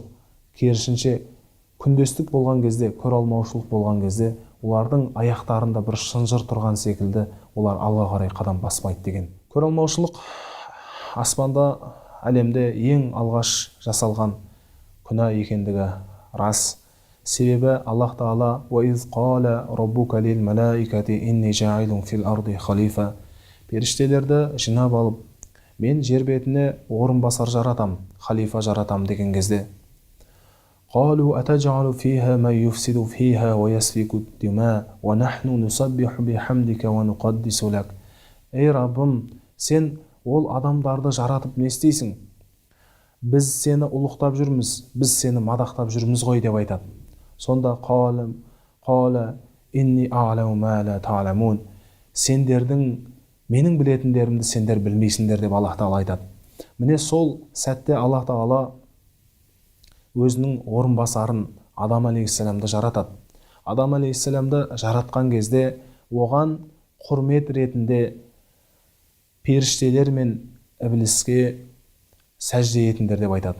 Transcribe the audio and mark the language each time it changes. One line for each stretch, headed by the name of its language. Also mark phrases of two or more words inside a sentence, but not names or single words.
Kazakh: Керісінше, күндестік болған кезде, көре алмаушылық болған кезде, олардың аяқтарында бір шынжыр тұрған секілді, олар алға қарай қадам баспайды деген. Көре алмаушылық аспанда, әлемде ең алғаш жасалған күнә екендігі рас. Себебі Аллах Тағала
Arabic: «وإذ قال ربك للملائكة إني جاعل في الأرض خليفة»
Kazakh: періштелерді жинап алып, мен жер бетіне орынбасар жаратам, халифа жаратам деген кезде,
Arabic: قالوا أتجعل فيها من يفسد فيها ويسفك الدماء ونحن نسبح بحمدك ونقدس لك.
Kazakh: Ей Раббым, сен ол адамдарды жаратып не істейсің? Біз сені ұлықтап жүрміз, біз сені мадақтап жүрміз ғой деп айтады.
Arabic: Сонда قال إني أعلم ما لا تعلمون.
Kazakh: Сендердің, менің білетіндерімді сендер білмейсіңдер деп Аллах Тағала айтады. Міне сол сәтте Аллах Тағала өзінің орынбасарын Адам алейхиссаламды жаратады. Адам алейхиссаламды жаратқан кезде оған құрмет ретінде періштелер мен іблиске сәжде етіңдер деп айтады.